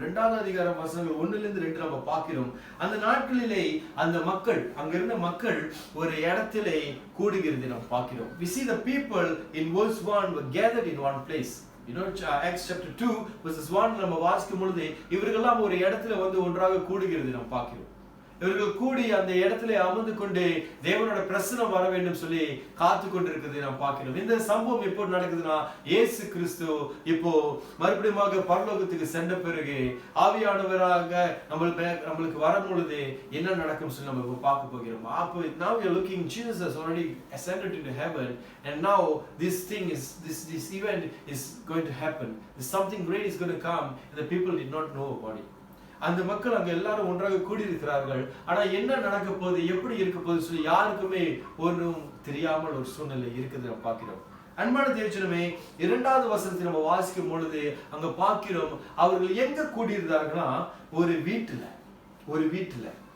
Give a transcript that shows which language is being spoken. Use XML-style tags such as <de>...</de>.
<ta>2வது அதிகாரம் வசனங்கள் 1-2 நம்ம பார்க்கிறோம். அந்த நாட்களிலே அந்த மக்கள், அங்கிருந்த மக்கள் ஒரு இடத்திலே கூடுகிறதை நம்ம பார்க்கிறோம்.</ta> <en>We see the people in verse 1 were gathered in one place. You know, Acts chapter 2 verses 1</en> <ta>நம்ம வாசிக்கும் பொழுது இவர்களெல்லாம் ஒரு இடத்துல வந்து ஒன்றாக கூடுகிறதை நம்ம பார்க்கிறோம். இவர்கள் கூடி அந்த இடத்துல அமர்ந்து கொண்டு தேவனோட பிரசன்னம் வர வேண்டும் சொல்லி காத்து கொண்டிருக்கிறதை நாம் பார்க்கிறோம். இந்த சம்பவம் எப்போ நடக்குதுன்னா, இயேசு கிறிஸ்து இப்போ மறுபடியும் பரலோகத்துக்கு சென்ற பிறகு ஆவியானவராக நம்மளுக்கு வரும் பொழுது என்ன நடக்கும் சொல்லி நம்ம இப்போ பார்க்க போகிறோம்.</ta> <en>அப்போ now we are looking, Jesus has already ascended into heaven, and now this event is going to happen. Something great is going to come, and the people did not know about it.</en> <ta>அந்த மக்கள் அங்க எல்லாரும் ஒன்றாக கூடியிருக்கிறார்கள். ஆனா என்ன நடக்க போகுது, எப்படி இருக்க போகுது சொல்லி யாருக்குமே ஒன்றும் தெரியாமல் ஒரு சூழ்நிலை இருக்குது நம்ம பார்க்கிறோம். அன்பான தேவஜனமே, 2வது வசனத்தை நம்ம வாசிக்கும் பொழுது அங்க பார்க்கிறோம், அவர்கள் எங்க கூடியிருந்தார்கள்னா ஒரு வீட்டுல.</ta>